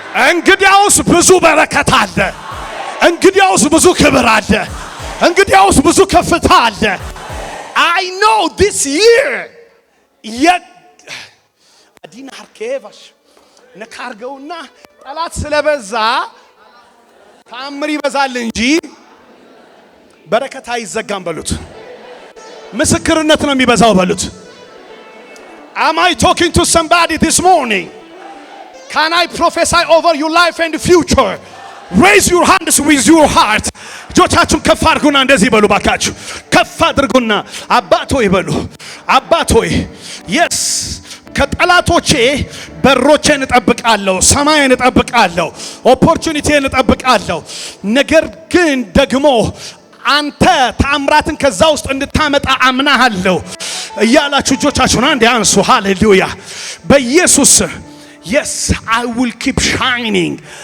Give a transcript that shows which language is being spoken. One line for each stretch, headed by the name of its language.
Amharic: እንግዲያውስ ብዙ በረከት አለ። እንግዲያውስ ብዙ ክብር አለ። እንግዲያውስ ብዙ ከፍታ አለ። I know this year አዲና አርኬቫሽ ነካርገውና ጠላት ስለበዛ ተአምር ይበዛል እንጂ በረከት አይዘጋም በሉት። ምስክርነት ነው የሚበዛው በሉት። Am I talking to somebody this morning?
English: Can I prophesy over your life and future? Raise your hands with your heart.
Amharic: እጆቻችሁን ከፍ አድርጉና እንደዚህ በሉ ባካችሁ። ከፍ አድርጉና አባት ሆይ በሉ። አባት ሆይ yes ከጠላቶቼ በሮቼን እጠብቃለሁ፣ ሰማይን እጠብቃለሁ፣ ኦፖርቹኒቲን እጠብቃለሁ። ነገር ግን ደግሞ አንተ ታምራትን ከዛ ውስጥ እንድታመጣ አምናለሁ እያላችሁ እጆቻችሁን አንዴ አንሱ። ሃሌሉያ በኢየሱስ yes I will keep shining.